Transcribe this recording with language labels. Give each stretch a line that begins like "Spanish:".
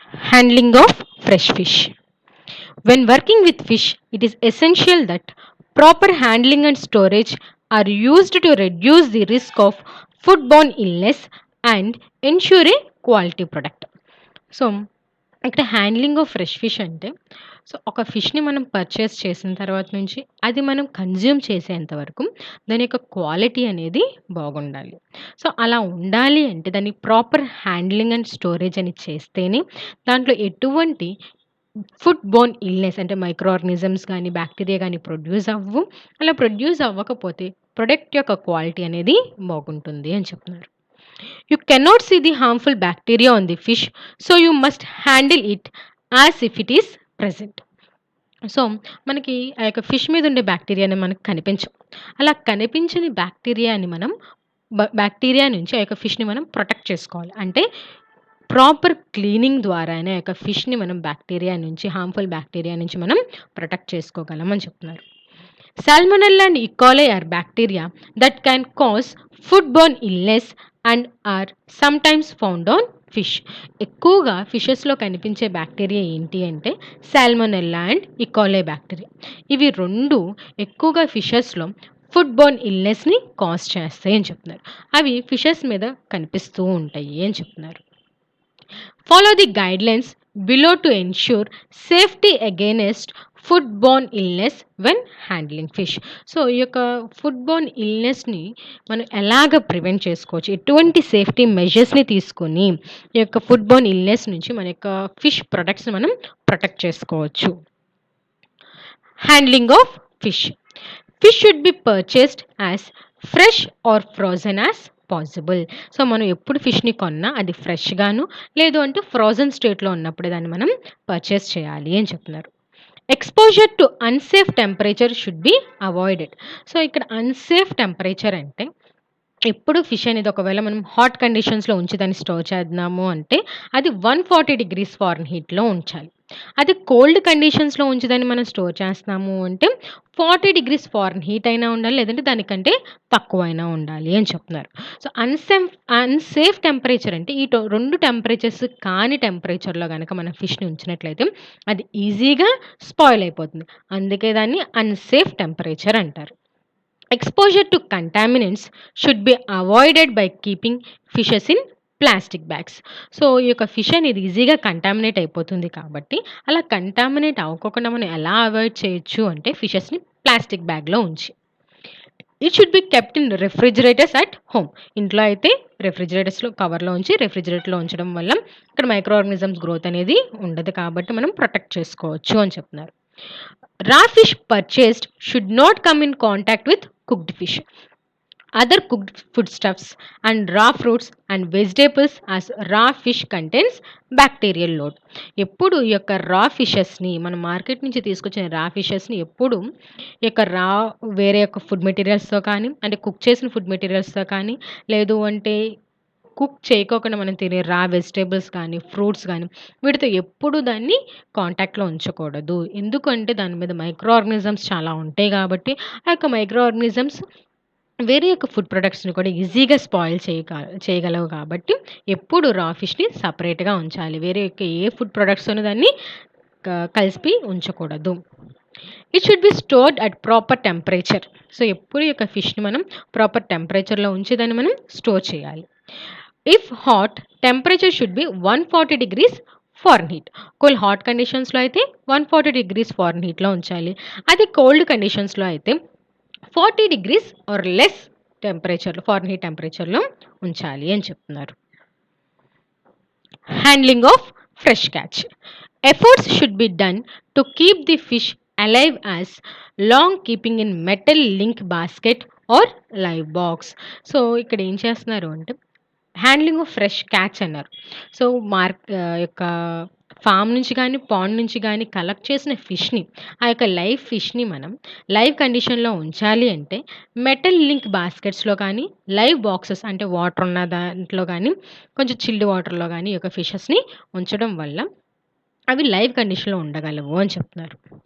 English: Handling of fresh fish. When working with fish, it is essential that proper handling and storage are used to reduce the risk of foodborne illness and ensure a quality product.
Telugu: So ఇక్కడ handling of fresh fish అంటే ఒక ఫిష్ని మనం purchase చేసిన తర్వాత నుంచి అది మనం consume చేసేంత వరకు దాని యొక్క క్వాలిటీ అనేది బాగుండాలి. అలా ఉండాలి అంటే దాన్ని ప్రాపర్ హ్యాండ్లింగ్ అండ్ స్టోరేజ్ అని చేస్తేనే దాంట్లో ఎటువంటి ఫుడ్ బోర్న్ ఇల్నెస్ అంటే మైక్రో ఆర్గానిజమ్స్ కానీ బ్యాక్టీరియా కానీ ప్రొడ్యూస్ అవ్వు. అలా ప్రొడ్యూస్ అవ్వకపోతే ప్రొడక్ట్ యొక్క క్వాలిటీ అనేది బాగుంటుంది అని చెప్తున్నారు.
English: You cannot see the harmful bacteria on the fish, so you must handle it as if it is present.
Telugu: So మనకి ఆ యొక్క ఫిష్ మీద ఉండే బ్యాక్టీరియాని మనకు కనిపించవు. అలా కనిపించని బ్యాక్టీరియాని మనం బ్యాక్టీరియా నుంచి ఆ యొక్క ఫిష్ని మనం ప్రొటెక్ట్ చేసుకోవాలి. అంటే ప్రాపర్ క్లీనింగ్ ద్వారానే ఆ యొక్క ఫిష్ని మనం బ్యాక్టీరియా నుంచి హార్మ్ఫుల్ బ్యాక్టీరియా నుంచి మనం ప్రొటెక్ట్ చేసుకోగలం అని చెప్తున్నారు.
English: Salmonella and E. coli are bacteria that can cause foodborne illness and are sometimes found on fish.
Telugu: ఎక్కువగా ఫిషెస్లో కనిపించే బ్యాక్టీరియా ఏంటి అంటే సాల్మొనెల్లా అండ్ ఇకోలే బ్యాక్టీరియా. ఇవి రెండు ఎక్కువగా ఫిషెస్లో ఫుడ్ బోర్న్ ఇల్నెస్ని కాజ్ చేస్తాయి అని చెప్తున్నారు. అవి ఫిషెస్ మీద కనిపిస్తూ ఉంటాయి అని చెప్తున్నారు.
English: Follow the guidelines below to ensure safety against food borne illness when handling fish.
Telugu: ఈ యొక్క ఫుడ్ బోర్న్ ఇల్నెస్ని మనం ఎలాగ ప్రివెంట్ చేసుకోవచ్చు, ఎటువంటి సేఫ్టీ మెజర్స్ని తీసుకొని ఈ యొక్క ఫుడ్ బోర్న్ ఇల్నెస్ నుంచి మన యొక్క ఫిష్ ప్రొడక్ట్స్ని మనం ప్రొటెక్ట్ చేసుకోవచ్చు.
English: Handling of fish. Fish should be purchased as fresh or frozen as possible.
Telugu: మనం ఎప్పుడు ఫిష్ని కొన్నా అది ఫ్రెష్గాను లేదు అంటే ఫ్రోజన్ స్టేట్లో ఉన్నప్పుడే దాన్ని మనం పర్చేస్ చేయాలి అని చెప్తున్నారు.
English: Exposure to unsafe temperature should be avoided.
Telugu: ఇక్కడ అన్సేఫ్ టెంపరేచర్ అంటే ఎప్పుడు ఫిష్ అనేది ఒకవేళ మనం హాట్ కండిషన్స్లో ఉంచి దాన్ని స్టోర్ చేద్దాము అంటే అది 140 degrees ఫారెన్హీట్లో ఉంచాలి. అది కోల్డ్ కండిషన్స్లో ఉంచి దాన్ని మనం స్టోర్ చేస్తున్నాము అంటే 40 degrees ఫారెన్హీట్ అయినా ఉండాలి, లేదంటే దానికంటే తక్కువైనా ఉండాలి అని చెప్తున్నారు. అన్సేఫ్ టెంపరేచర్ అంటే ఈ రెండు టెంపరేచర్స్ కాని టెంపరేచర్లో కనుక మనం ఫిష్ని ఉంచినట్లయితే అది ఈజీగా స్పాయిల్ అయిపోతుంది. అందుకే దాన్ని అన్సేఫ్ టెంపరేచర్ అంటారు.
English: Exposure to contaminants should be avoided by keeping fishes in plastic bags.
Telugu: ఈ యొక్క ఫిష్ అనేది ఈజీగా కంటామినేట్ అయిపోతుంది కాబట్టి అలా కంటామినేట్ అవ్వకుండా మనం ఎలా అవాయిడ్ చేయొచ్చు అంటే ఫిషెస్ని ప్లాస్టిక్ బ్యాగ్లో ఉంచి.
English: It should be kept in refrigerators at home.
Telugu: ఇంట్లో అయితే రెఫ్రిజిరేటర్స్లో కవర్లో ఉంచి రెఫ్రిజిరేటర్లో ఉంచడం వల్ల ఇక్కడ మైక్రో ఆర్గానిజమ్స్ గ్రోత్ అనేది ఉండదు కాబట్టి మనం ప్రొటెక్ట్ చేసుకోవచ్చు అని చెప్తున్నారు.
English: Raw fish purchased should not come in contact with cooked fish. Other cooked foodstuffs and raw fruits and vegetables as raw fish contains bacterial load.
Telugu: ఎప్పుడు ఈ యొక్క రా ఫిషెస్ని మనం మార్కెట్ నుంచి తీసుకొచ్చిన రా ఫిషెస్ని ఎప్పుడు ఈ యొక్క వేరే యొక్క ఫుడ్ మెటీరియల్స్తో కానీ అంటే కుక్ చేసిన ఫుడ్ మెటీరియల్స్తో కానీ లేదు అంటే కుక్ చేయకోకుండా మనం తినే రా వెజిటేబుల్స్ కానీ ఫ్రూట్స్ కానీ వీటితో ఎప్పుడు దాన్ని కాంటాక్ట్లో ఉంచకూడదు. ఎందుకంటే దాని మీద మైక్రో ఆర్గానిజమ్స్ చాలా ఉంటాయి కాబట్టి ఆ యొక్క మైక్రో ఆర్గానిజమ్స్ వేరే యొక్క ఫుడ్ ప్రొడక్ట్స్ని కూడా ఈజీగా స్పాయిల్ చేయగలవు కాబట్టి ఎప్పుడు రా ఫిష్ని సపరేట్గా ఉంచాలి. వేరే యొక్క ఏ ఫుడ్ ప్రొడక్ట్స్తోనూ దాన్ని కలిపి ఉంచకూడదు.
English: It should be stored at proper temperature.
Telugu: ఎప్పుడు ఈ యొక్క ఫిష్ని మనం ప్రాపర్ టెంపరేచర్లో ఉంచి దాన్ని మనం స్టోర్ చేయాలి.
English: If hot temperature should be 140 degrees Fahrenheit.
Telugu: ఒకవేళ హాట్ కండిషన్స్‌లో అయితే 140 డిగ్రీస్ ఫారెన్‌హీట్‌లో ఉంచాలి. అదే కోల్డ్ కండిషన్స్‌లో అయితే 40 డిగ్రీస్ ఆర్ లెస్ టెంపరేచర్‌లో ఫారెన్‌హీట్ టెంపరేచర్‌లో ఉంచాలి అని చెప్తున్నారు.
English: Handling of fresh catch. Efforts should be done to keep the fish alive as long keeping in metal link basket or live box.
Telugu: So ఇక్కడ ఏం చేస్తున్నారు అంటే హ్యాండ్లింగ్ ఆఫ్ ఫ్రెష్ క్యాచ్ అన్నారు. So యొక్క form నుంచి కానీ పాండ్ నుంచి కానీ కలెక్ట్ చేసిన ఫిష్ని ఆ యొక్క లైవ్ ఫిష్ని మనం లైవ్ కండిషన్లో ఉంచాలి అంటే మెటల్ లింక్ బాస్కెట్స్లో కానీ లైవ్ బాక్సెస్ అంటే వాటర్ ఉన్న దాంట్లో కానీ కొంచెం చిల్డ్ వాటర్లో కానీ ఈ యొక్క ఫిషెస్ని ఉంచడం వల్ల అవి లైవ్ కండిషన్లో ఉండగలవు అని చెప్తున్నారు.